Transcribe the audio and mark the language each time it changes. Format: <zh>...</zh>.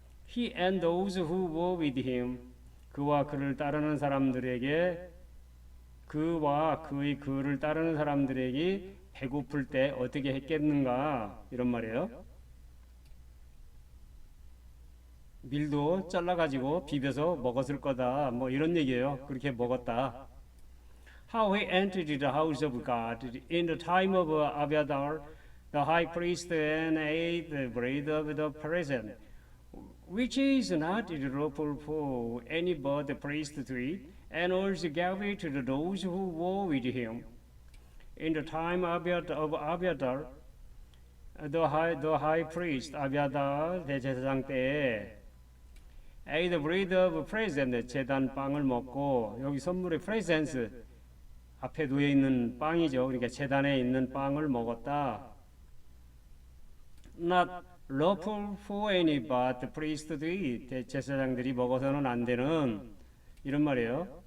<en>He and those who were with him,</en> <ko>그와 그를 따르는 사람들에게, 그와 그의 그를 따르는 사람들에게 배고플 때 어떻게 했겠는가? 이런 말이에요. 밀도 잘라가지고 비벼서 먹었을 거다. 뭐 이런 얘기예요. 그렇게 먹었다.</ko> <en>How he entered the house of God in the time of Abiathar the high priest and ate the bread of the present, which is not lawful for any but the priest to eat, and also gave it to those who were with him. In the time of Abiathar, the high priest</en> <ko>아비아달 대제사장 때에</ko> <en>ate the bread of present,</en> <ko>제단 빵을 먹고, 여기 선물의</ko> <en>presence</en> <ko>앞에 놓여 있는 빵이죠. 그러니까 제단에 있는 빵을 먹었다.</ko> <en>Not lawful for any but the priest to eat.</en> <ko>대제사장들이 먹어서는 안 되는 이런 말이에요.</ko>